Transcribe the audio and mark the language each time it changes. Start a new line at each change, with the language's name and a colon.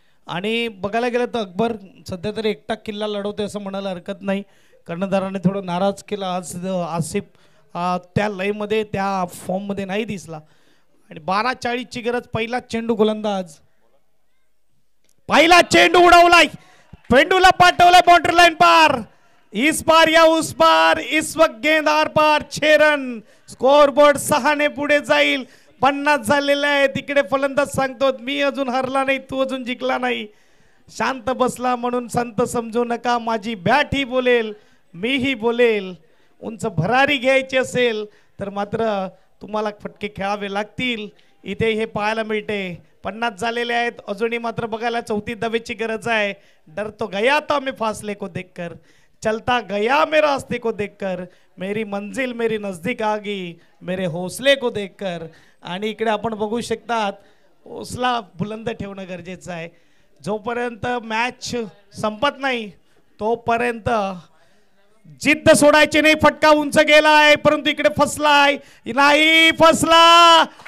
Marathi: आणि बघायला गेलं तर अकबर सध्या तरी एकटा किल्ला लढवतोय असं म्हणायला हरकत नाही. कर्णधाराने थोडं नाराज केला आज. आसिफ त्या लयमध्ये त्या फॉर्ममध्ये नाही दिसला. आणि 12:40ची गरज. पहिला चेंडू गोलंदाज, पहिला चेंडू उडवलाय, पेंडूला पाठवलाय बाउंड्री लाईन पार.
Hindi: इस पार या उस पार, इस वक्त गेंद are par.
Marathi: 6 रन. स्कोर बोर्ड 6 ने पुढे जाईल. 50 झालेले आहे. तिकडे फलंदाज सांगतो मी अजून हरला नाही, तू अजून जिंकला नाही. शांत बसला म्हणून संत समजू नका, माझी बॅट ही बोलेल, मीही बोलेल. उंच भरारी घ्यायची असेल तर मात्र तुम्हाला फटके खेळावे लागतील. इथे हे पाहायला मिळते. 50 झालेले आहेत. अजूनही मात्र बघायला 34 धावेची गरज आहे.
Hindi: डर तो गया था मैं फासले को देखकर, चलता गया मेरा रास्ते को देखकर, मेरी मंजिल मेरी नजदीक आ गई मेरे हौसले को देखकर.
Marathi: आणि इकडे आपण बघू शकतात हौसला बुलंद ठेवणं गरजेचं आहे. जोपर्यंत मॅच संपत नाही तोपर्यंत जिद्द सोडायची नाही. फटका उंच गेलाय परंतु इकडे फसलाय, नाही फसला.